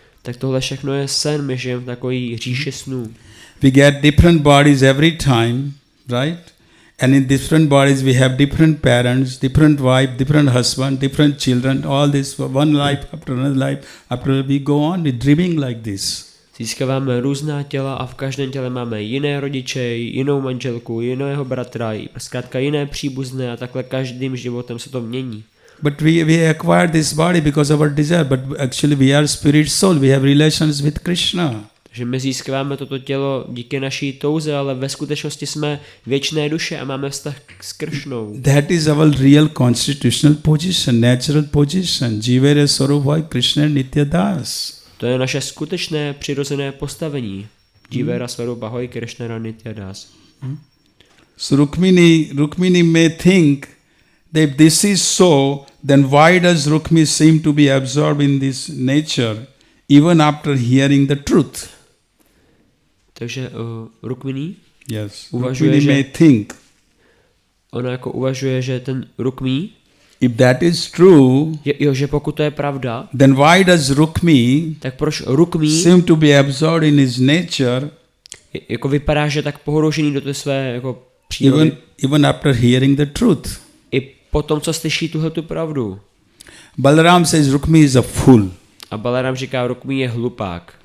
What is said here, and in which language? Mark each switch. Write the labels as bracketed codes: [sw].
[cs] Tak tohle všechno je sen, my žijeme v takový říši snů. [en] We get different bodies every time, right? And in different bodies we have different parents, different wife, different husband, different children, all this one life after another life, after we go on with dreaming like this. [cs] Získáváme různá těla a v každém těle máme jiné rodiče, jinou manželku, jiného bratra, zkrátka jiné příbuzné a takhle každým životem se to mění. [en] But we acquired this body because of our desire, but actually we are spirit soul, we have relations with Krishna. [cs] Že my získáváme toto tělo díky naší touze, ale ve skutečnosti jsme věčné duše a máme vztah s Kršnou. [en] That is our real constitutional position, natural position. [bn] Jivere Sarubhai Krishna Nitya Das. [cs] To je naše skutečné přirozené postavení. [bn] Jivera Sarubhai Krishna Nitya Das. [en] So Rukmini may think that if this is so, then why does Rukmini seem to be absorbed in this nature even after hearing the truth? [cs] Takže Rukmini uvažuje, [en] Rukmini may think. [cs] Ona jako uvažuje, že ten Rukmini, [en] if that is true, [cs] že pokud to je pravda, [en] then why does Rukmini, [cs] tak proč Rukmini [en] seem to be absorbed in his nature, [cs] jako vypadá, že tak pohroužený do té své jako přírody, [en] even after hearing the truth. [cs] I po tom, co slyší tuhletu pravdu. [en] Balaram says Rukmini is a fool. [cs] A Balaram říká, Rukmini je hlupák.